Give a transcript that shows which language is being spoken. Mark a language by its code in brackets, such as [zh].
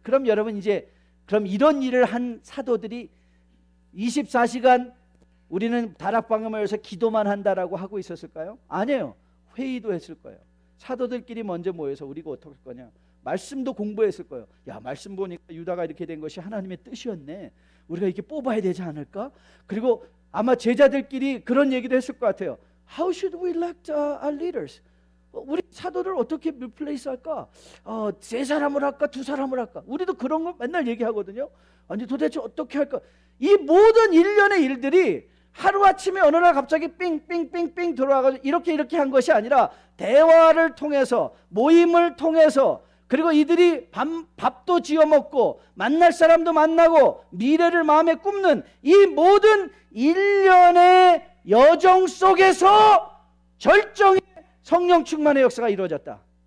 [ko] 그럼 여러분 그럼 이런 일을 한 사도들이 24시간 우리는 다락방에 모여서 기도만 한다라고 하고 있었을까요? 아니에요. 회의도 했을 거예요. 사도들끼리 먼저 모여서 우리가 어떻게 할 거냐. 말씀도 공부했을 거예요. 야, 말씀 보니까 유다가 이렇게 된 것이 하나님의 뜻이었네. 우리가 이렇게 뽑아야 되지 않을까? 그리고 아마 제자들끼리 그런 얘기도 했을 것 같아요. [en] How should we elect our leaders? [ko] 우리 사도를 어떻게 리플레이스 할까? 3사람을 할까? 2사람을 할까? 우리도 그런 거 맨날 얘기하거든요. 아니 도대체 어떻게 할까? 이 모든 일련의 일들이 하루아침에 어느 날 갑자기 삥삥삥삥 들어와가지고 이렇게 한 것이 아니라 대화를 통해서 모임을 통해서 그리고 이들이 밥도 지어 먹고 만날 사람도 만나고 미래를 마음에 꿈는 이 모든 일련의 여정 속에서 절정의 성령 충만의 역사가 이루어졌다.